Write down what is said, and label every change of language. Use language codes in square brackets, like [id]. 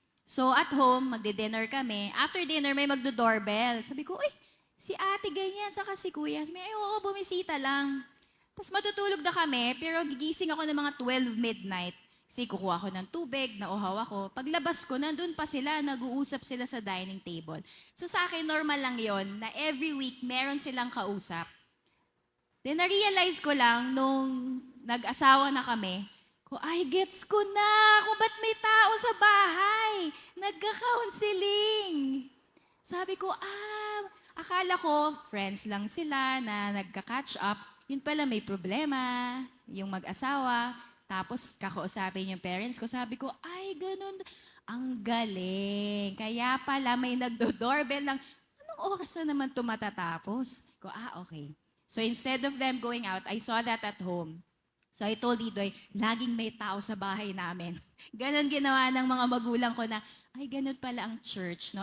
[tl] So at home, magde-dinner kami. After dinner, may magdo-doorbell. Sabi ko, uy, si ate ganyan, saka si kuya. Sabi, ay, oo, bumisita lang. Tapos matutulog na kami, pero gigising ako ng mga 12 midnight. Kasi kukuha ako ng tubig, nauhaw ako. Paglabas ko, nandun pa sila, nag-uusap sila sa dining table. So sa akin, normal lang yon na every week, meron silang kausap. Then na-realize ko lang nung nag-asawa na kami, ay, gets ko na kung ba't may tao sa bahay. Nagka-counseling. Sabi ko, akala ko friends lang sila na nagka-catch up. Yun pala may problema, yung mag-asawa. Tapos kakausapin yung parents ko. Sabi ko, ay, ganun. Ang galing. Kaya pala may nagdo-doorbell ng, anong oras na naman ito matatapos? Ko, okay. [en] So instead of them going out, I saw that at home. So I told Idoy, [tl] laging may tao sa bahay namin. Ganon ginawa ng mga magulang ko na, ay, ganon pala ang church, no?